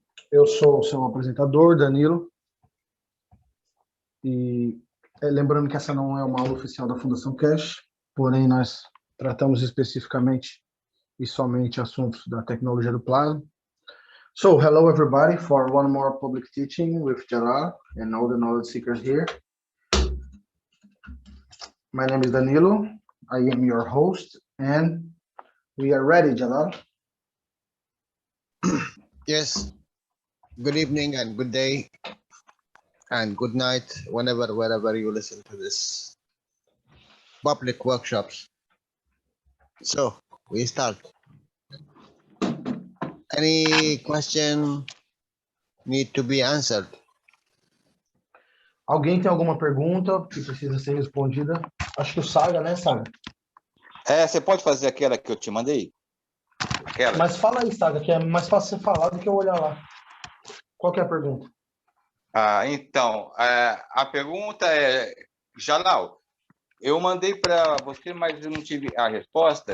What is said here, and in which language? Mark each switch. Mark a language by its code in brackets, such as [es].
[pt] Eu sou o seu apresentador, Danilo, e lembrando que essa não é uma aula oficial da Fundação Cash, porém nós tratamos especificamente e somente assuntos da tecnologia do plasma. [en] So, hello everybody for one more public teaching with Jalal and all the knowledge seekers here. My name is Danilo, I am your host, and we are ready, Jalal. Yes. Good evening and good day and good night, wherever you listen to this public workshops. So we start. Any question need to be answered? [pt] Alguém tem alguma pergunta que precisa ser respondida? Acho que o Saga, né, Saga? Você pode fazer aquela que eu te mandei? Aquela. Mas fala aí, Saga, que é mais fácil você falar do que eu olhar lá. Qual que é a pergunta? Então, a pergunta é, Jalal, eu mandei para você, mas eu não tive a resposta.